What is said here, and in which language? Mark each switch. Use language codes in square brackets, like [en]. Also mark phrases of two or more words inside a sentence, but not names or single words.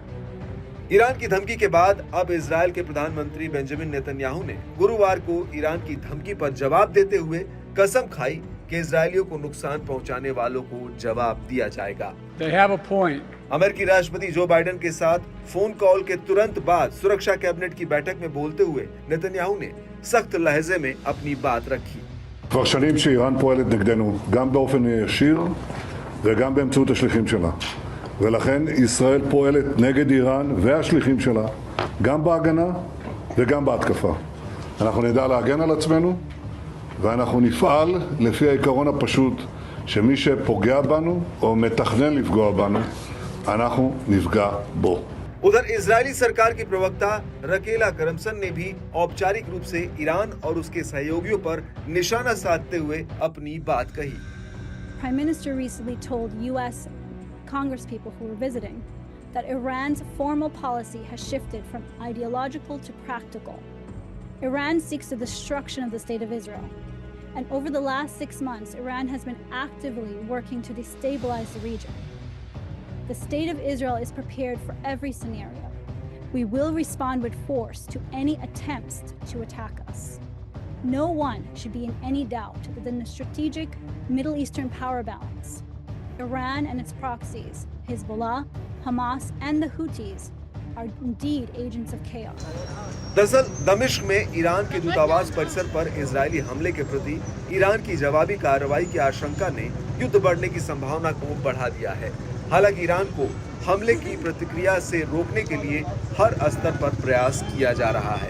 [hi] ईरान की धमकी के बाद अब इजराइल के प्रधानमंत्री बेंजामिन नेतन्याहू ने गुरुवार को ईरान की धमकी पर जवाब देते हुए कसम खाई कि इजरायलियों को नुकसान पहुंचाने वालों को जवाब दिया जाएगा। अमेरिकी राष्ट्रपति जो बाइडेन के साथ [en] phone call [hi] के तुरंत बाद सुरक्षा कैबिनेट की बैठक में बोलते हुए नेतन्याहू ने सख्त लहजे में अपनी बात रखी। [he] כבר שנים שאיראן פועלת נגדנו, גם באופן ישיר וגם באמצעות השליחים שלה. ולכן ישראל פועלת נגד איראן והשליחים שלה, גם בהגנה וגם בהתקפה. אנחנו נדע להגן על עצמנו, ואנחנו נפעל לפי העיקרון הפשוט שמי שפוגע בנו או מתכנן לפגוע בנו, אנחנו נפגע בו. [hi] उधर इजरायली सरकार की प्रवक्ता रकेला करमसन ने भी औपचारिक रूप से ईरान और उसके सहयोगियों पर निशाना साधते हुए अपनी बात कही। [en] Prime Minister recently told US Congress people who were visiting that Iran's formal policy has shifted from ideological to practical. Iran seeks the destruction of the state of Israel. And over the last 6 months, Iran has been actively working to destabilize the region. The state of Israel is prepared for every scenario. We will respond with force to any attempts to attack us. No one should be in any doubt that in the strategic Middle Eastern power balance, Iran and its proxies, Hezbollah, Hamas, and the Houthis, are indeed agents of chaos. [hi] दरअसल दमिश्क में ईरान के दूतावास परिसर पर इजरायली हमले के प्रति ईरान की जवाबी कार्रवाई की आशंका ने युद्ध बढ़ने की संभावना को बढ़ा दिया है। हालांकि ईरान को हमले की प्रतिक्रिया से रोकने के लिए हर स्तर पर प्रयास किया जा रहा है।